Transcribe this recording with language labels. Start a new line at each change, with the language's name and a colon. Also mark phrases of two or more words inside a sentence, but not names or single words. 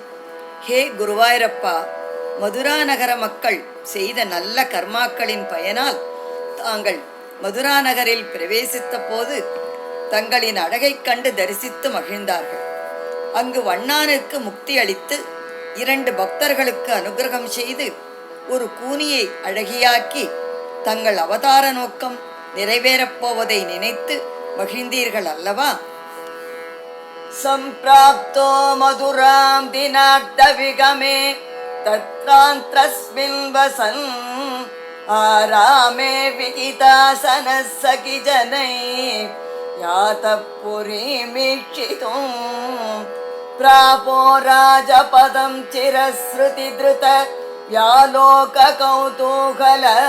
Tamil: ஹே குருவாயூரப்பா, மதுரா நகர மக்கள் செய்த நல்ல கர்மாக்களின் பயனால் தாங்கள் மதுரா நகரில் பிரவேசித்த போது தங்களின் அழகைக் கண்டு தரிசித்து மகிழ்ந்தார்கள். அங்கு வண்ணானுக்கு முக்தி அளித்து 2 பக்தர்களுக்கு அனுகிரகம் செய்து ஒரு கூனியை அழகியாக்கி தங்கள் அவதார நோக்கம் நிறைவேறப் போவதை நினைத்து மகிழ்ந்தீர்கள் அல்லவா?
Sanskrit: सम्प्राप्तो मधुरां दिनार्धविगमे तत्रान्तरस्मिन् वसन् आरामे विहितासनः सखिजनैः यातः पुरीमीक्षितुं प्रापो राजपदं चिरश्रुतिधृत व्यालोककौतूहल